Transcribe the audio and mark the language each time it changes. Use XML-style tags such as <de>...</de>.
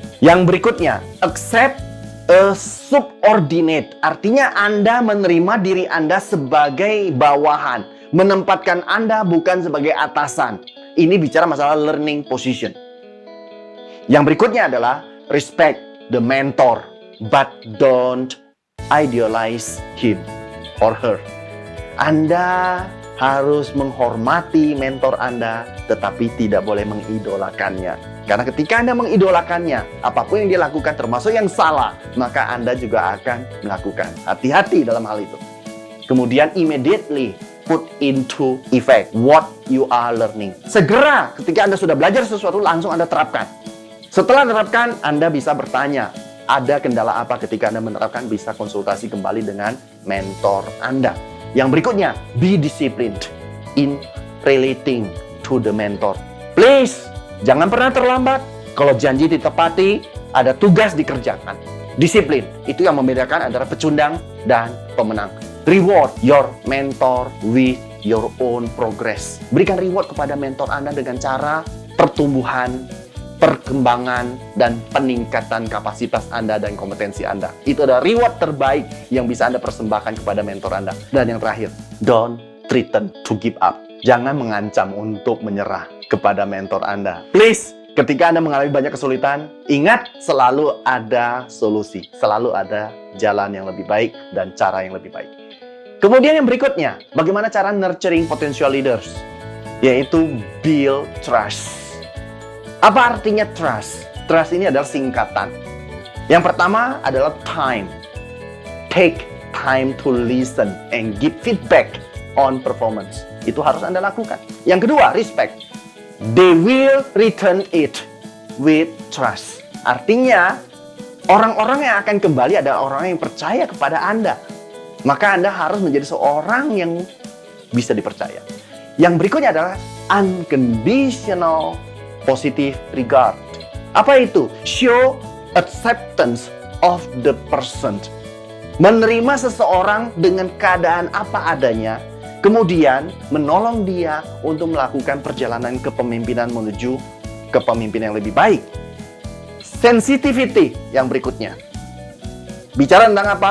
<id>Yang berikutnya,</id> <en>accept a subordinate.</en> <id>Artinya Anda menerima diri Anda sebagai bawahan. Menempatkan Anda bukan sebagai atasan. Ini bicara masalah learning position. Yang berikutnya adalah respect</id> <en>the mentor, but don't idealize him or her.</en> <id>Anda harus menghormati mentor Anda, tetapi tidak boleh mengidolakannya. Karena ketika Anda mengidolakannya, apapun yang dia lakukan termasuk yang salah, maka Anda juga akan melakukan. Hati-hati dalam hal itu. Kemudian</id> <en>immediately put into effect what you are learning.</en> <id>Segera ketika Anda sudah belajar sesuatu, langsung Anda terapkan. Setelah menerapkan, Anda bisa bertanya, ada kendala apa ketika Anda menerapkan, bisa konsultasi kembali dengan mentor Anda. Yang berikutnya,</id> <en>be disciplined in relating to the mentor.</en> <id>Please, jangan pernah terlambat. Kalau janji ditepati, ada tugas dikerjakan. Disiplin, itu yang membedakan antara pecundang dan pemenang.</id> <en>Reward your mentor with your own progress.</en> <id>Berikan reward kepada mentor Anda dengan cara pertumbuhan, perkembangan, dan peningkatan kapasitas Anda dan kompetensi Anda. Itu adalah reward terbaik yang bisa Anda persembahkan kepada mentor Anda. Dan yang terakhir,</id> <en>don't threaten to give up.</en> <id>Jangan mengancam untuk menyerah kepada mentor Anda. Please, ketika Anda mengalami banyak kesulitan, ingat selalu ada solusi. Selalu ada jalan yang lebih baik dan cara yang lebih baik. Kemudian yang berikutnya, bagaimana cara nurturing potential leaders? Yaitu build trust. Apa artinya trust? Trust ini adalah singkatan. Yang pertama adalah time.</id> <en>Take time to listen and give feedback on performance.</en> <id>Itu harus Anda lakukan. Yang kedua,</id> <en>respect. They will return it with trust.</en> <id>Artinya, orang-orang yang akan kembali adalah orang yang percaya kepada Anda. Maka Anda harus menjadi seorang yang bisa dipercaya. Yang berikutnya adalah unconditional positive regard. Apa itu?</id> <en>Show acceptance of the person.</en> <id>Menerima seseorang dengan keadaan apa adanya, kemudian menolong dia untuk melakukan perjalanan kepemimpinan menuju kepemimpinan yang lebih baik. Sensitivity yang berikutnya. Bicara tentang apa?</id>